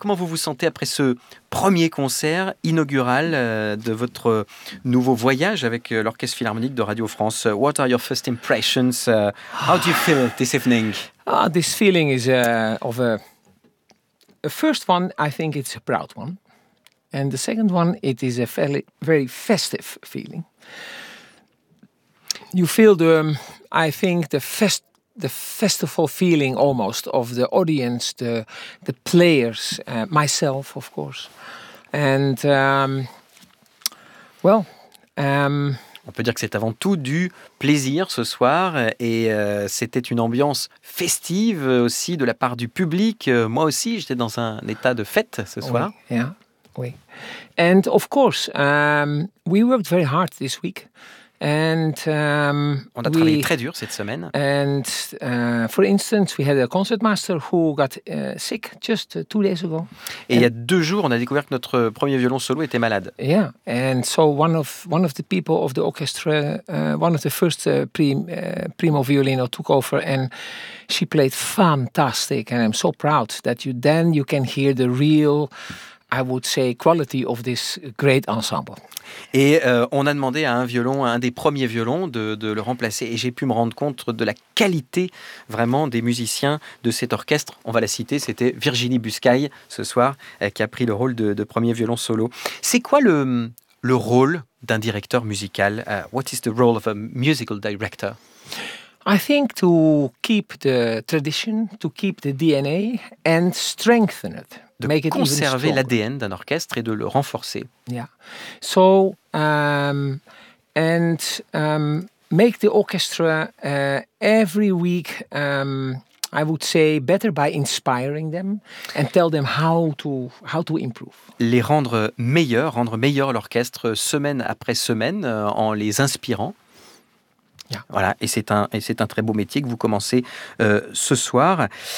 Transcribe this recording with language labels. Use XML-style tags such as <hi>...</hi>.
<fr>Comment vous vous sentez après ce premier concert inaugural de votre nouveau voyage avec l'Orchestre Philharmonique de Radio France?</fr> <en>What are your first impressions? How do you feel this evening? This feeling is of a first one, I think it's a proud one. And the second one, it is a fairly very festive feeling. You feel the, I think, the festival feeling almost of the audience, the players, myself, of course. And, well...</en> <fr>On peut dire que c'est avant tout du plaisir ce soir, et c'était une ambiance festive aussi de la part du public. Moi aussi, j'étais dans un état de fête ce soir. Oui,</fr> <en>yeah,</en> <fr>oui.</fr> <en>And of course, we worked very hard this week. And</en> <fr>on a travaillé très dur cette semaine.</fr> <en>And for instance, we had a concertmaster who got sick just 2 days ago.</en> <fr>Et il y a 2 jours, on a découvert que notre premier violon solo était malade.</fr> <en>Yeah, and so one of the people of the orchestra, one of the first primo violino took over, and she played fantastic. And I'm so proud that you can hear the real, I would say, quality of this great ensemble.</en> <fr>Et on a demandé à un violon, à un des premiers violons, de le remplacer. Et j'ai pu me rendre compte de la qualité, vraiment, des musiciens de cet orchestre. On va la citer, c'était Virginie Buscaille, ce soir, qui a pris le rôle de premier violon solo. C'est quoi le rôle d'un directeur musical?</fr> <en>What is the role of a musical director? I think to keep the tradition, to keep the DNA and strengthen it.</en> <fr>De conserver l'ADN d'un orchestre et de le renforcer.</fr> <en>Yeah. So and make the orchestra every week I would say better by inspiring them and tell them how to improve.</en> <fr>Les rendre meilleur l'orchestre semaine après semaine en les inspirant.</fr> <en>Yeah.</en> <fr>Voilà, et c'est un très beau métier que vous commencez ce soir.</fr>